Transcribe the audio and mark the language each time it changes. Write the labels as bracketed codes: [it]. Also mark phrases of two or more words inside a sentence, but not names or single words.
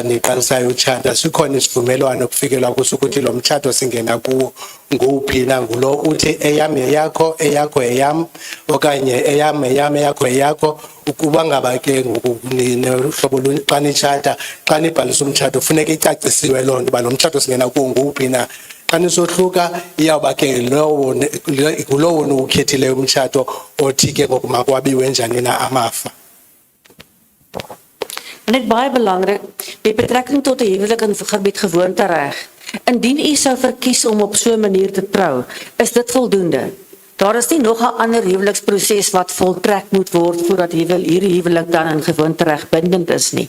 [xh] niqalisayo utshata sikhona isivumelwano kufikelwa kuso ukuthi lo mtshato singena kuwo nguphi na ngulo uthi eyam yeyakho eyakho eyam okanye eyam eyakho eyakho ukuba ngaba ke ngokuhlobo xa nitshata xa nibhalisa umtshato funeka icacisiwe loo nto uba lo mtshato singena kuwo nguphi na xa nisohluka iyawuba ke ngulowo uwukhethileyo umtshato othi ke ngoku makwabiwe njani na amafa. [af] En dit baie belangrik, met betrekking tot die huwelik in gebied gewoontereg. Indien u sou verkies om op so 'n manier te trou, is dit voldoende. Daar is nie nog 'n ander huweliksproses wat voltrek moet word voordat hierdie huwelik dan in gewoontereg bindend is nie.